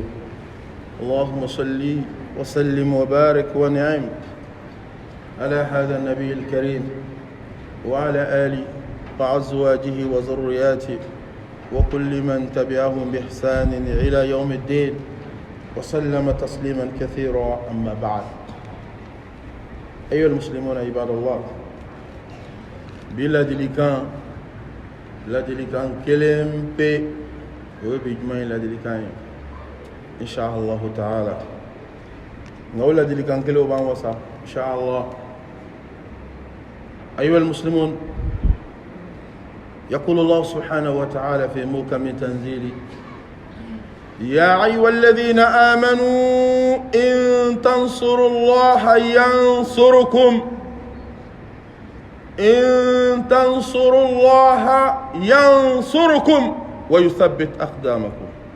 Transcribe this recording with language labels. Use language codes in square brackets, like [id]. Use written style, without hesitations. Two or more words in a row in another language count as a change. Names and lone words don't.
[ar] اللهم صل وسلم وبارك ونعم على هذا النبي الكريم وعلى آله وأزواجه وذرياته وكل من تبعهم بإحسان إلى يوم الدين وسلم تسليما كثيرا. أما بعد، أيها المسلمون عباد الله، [bm] ladilikan kelen pe o be jumɛn ladilikan ye [ar] إن شاء الله تعالى. [bm] nka o ladilikan kelen o b'an wasa inshallah. [ar] أيها المسلمون، يقول الله سبحانه وتعالى في محكم تنزيله: يا أيها الذين آمنوا إن تنصروا الله ينصركم إن تنصروا الله ينصركم ويثبت أقدامكم.